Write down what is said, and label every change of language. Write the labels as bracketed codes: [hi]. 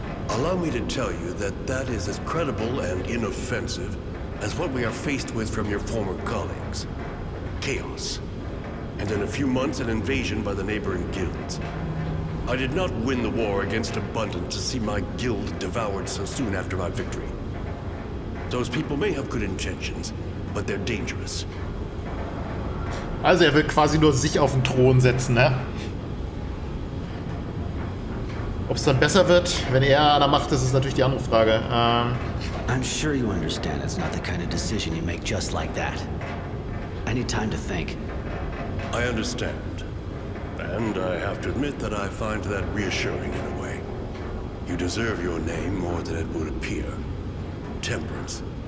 [en] Allow me to tell you that that is as credible and inoffensive as what we are faced with from your former colleagues. Chaos. And in a few months, an invasion by the neighboring guilds. I did not win the war against Abundance to see my guild devoured so soon after my victory. Those people may have good intentions, but they're dangerous. [de] Also er will quasi nur sich auf den Thron setzen, ne? Ob es dann besser wird, wenn er an der Macht ist, ist natürlich die andere Frage. [en] I'm sure you understand it's not the kind of decision you make just like that. I need time to think. I understand. And I have to admit that I find that reassuring in a way. You deserve your name more than it would appear. Temperance.